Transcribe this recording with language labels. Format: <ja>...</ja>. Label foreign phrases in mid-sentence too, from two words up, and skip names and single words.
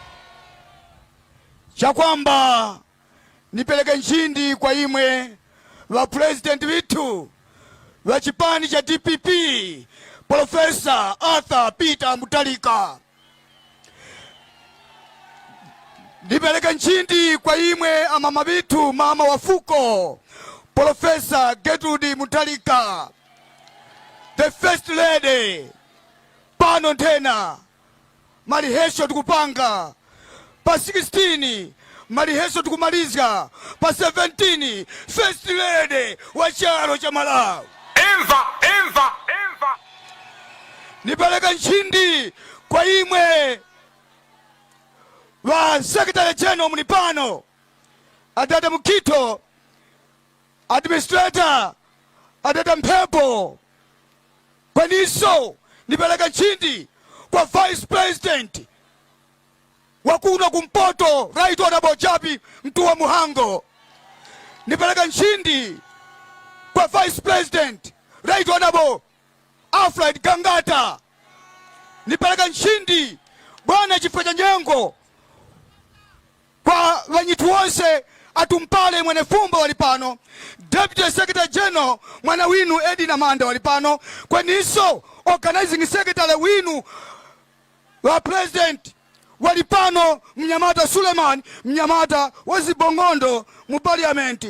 <tum>Chakwamba nipeleke nchindi kwa imwe wa president witu wa chipani cha DPP Professor Arthur Peter Mutharika. Nipeleke nchindi kwa imwe amama bitu mama wafuko Professor Gertrude Mutharika,</tum> <en>the first lady.</en> <tum>Pano tena malihesho tukupanga pa 16 malihesho tukumalizga pa 17</tum> <en>first lady</en> <tum>wa charo cha Malawi. Imva. Nipeleka nchindi kwa imwe wa</tum> <en>Secretary General</en> <tum>Mnipano Adada Mukito, Administrator Adada Mpepo. Kwa niso nipeleka nchindi kwa</tum> <en>Vice President</en> <tum>wakuno kumpoto</tum> <en>Right Honorable</en> <tum>Jabi Mtua Muhango. Nipeleka nchindi kwa</tum> <en>Vice President Right Honorable</en> <tum>Alfred Kangata. Nipeleka nchindi Bwana Chifeja Nyengo kwa wanyitu wonse atumpale mwene fumbo walipano</tum> <en>Deputy Secretary General</en> <tum>mwana winu Edina Manda walipano kwa niso</tum> <en>Organizing Secretary</en> <tum>winu wa President walipano Mnyamata Suleiman Mnyamata wazibongondo mu parliament.</tum>